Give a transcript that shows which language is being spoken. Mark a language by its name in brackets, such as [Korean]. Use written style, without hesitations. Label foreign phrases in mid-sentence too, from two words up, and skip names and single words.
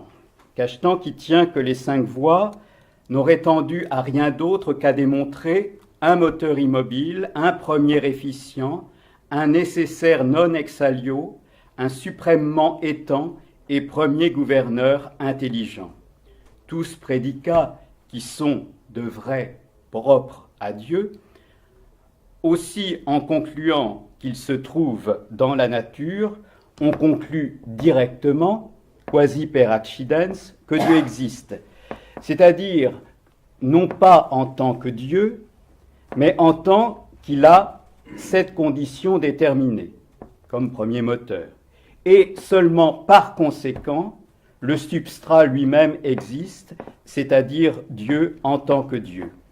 [French] Cachetan qui tient que les 5 voies n'auraient tendu à rien d'autre qu'à démontrer un moteur immobile, un premier efficient, un nécessaire [Latin] non exalio, [French] un suprêmement étant et premier gouverneur intelligent. Tous prédicats qui sont de vrai propres à Dieu, aussi en concluant qu'il se trouve dans la nature, on conclut directement, [Latin] quasi per accidens, [French] que Dieu existe. C'est-à-dire, non pas en tant que Dieu, mais en tant qu'il a cette condition déterminée, comme premier moteur. Et seulement par conséquent, le substrat lui-même existe, c'est-à-dire Dieu en tant que Dieu.